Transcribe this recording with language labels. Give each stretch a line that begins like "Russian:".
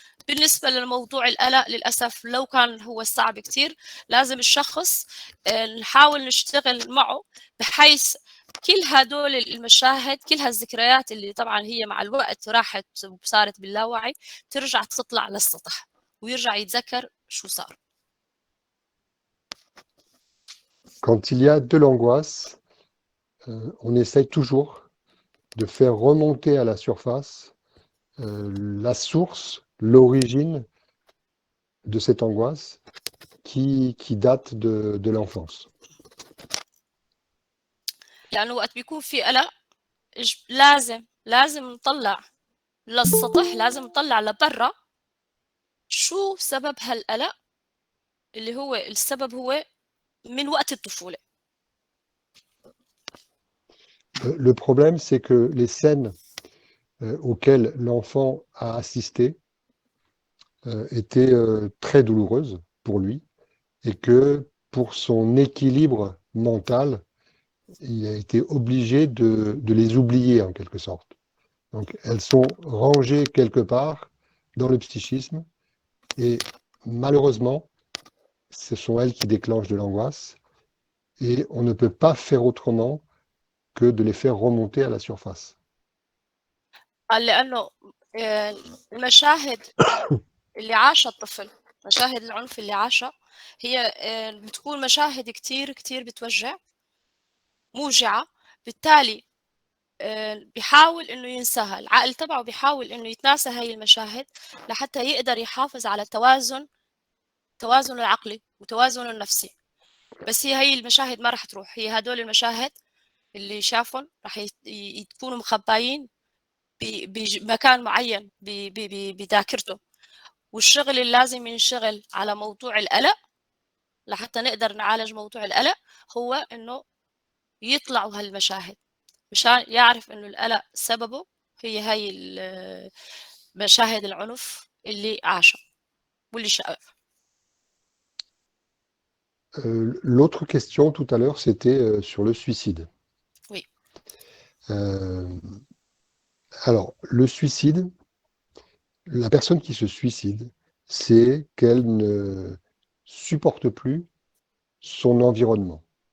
Arabic: بالنسبة للموضوع القلق للأسف لو كان هو صعب كتير لازم الشخص نحاول نشتغل معه بحيث كل هدول المشاهد كل هالذكريات اللي طبعا هي مع الوقت راحت وصارت باللاوعي ترجع تطلع للسطح ويرجع يتذكر شو صار.
French: quand il y a de l'angoisse, on essaye toujours de faire remonter à la surface la source, l'origine de cette angoisse qui date de l'enfance.
Arabic: لأنه وقت بيكون في قلق لازم نطلع للسطح، لازم نطلع لبرا شو سبب هالقلق اللي هو السبب هو من وقت الطفولة.
French: Le problème, c'est que les scènes auxquelles l'enfant a assisté étaient très douloureuses pour lui et que pour son équilibre mental, il a été obligé de les oublier en quelque sorte. Donc elles sont rangées quelque part dans le psychisme et malheureusement, ce sont elles qui déclenchent de l'angoisse et on ne peut pas faire autrement que de les faire remonter à la surface.
Arabic: قال لأنه المشاهد اللي عاشها الطفل، مشاهد العنف اللي عاشها هي بتكون مشاهد كتير بتوجع، موجعة، بالتالي بيحاول إنه ينساها، العقل تبعه بيحاول إنه يتناسى هاي المشاهد لحتى يقدر يحافظ على توازنه العقلي وتوازنه النفسي. بس هي المشاهد ما راح تروح، هي هدول المشاهد اللي شافهم راح يكونوا مخبايين بمكان معين بذاكرته، والشغل اللي لازم ينشغل على موضوع القلق لحتى نقدر نعالج موضوع القلق هو إنه يطلعوا هالمشاهد مشان يعرف إنه القلق سببه هي هاي مشاهد العنف اللي عاشها واللي شاف.
French: L'autre question tout à l'heure, c'était sur le suicide. Oui. Alors, le suicide, la personne qui se suicide, c'est qu'elle ne supporte plus son environnement.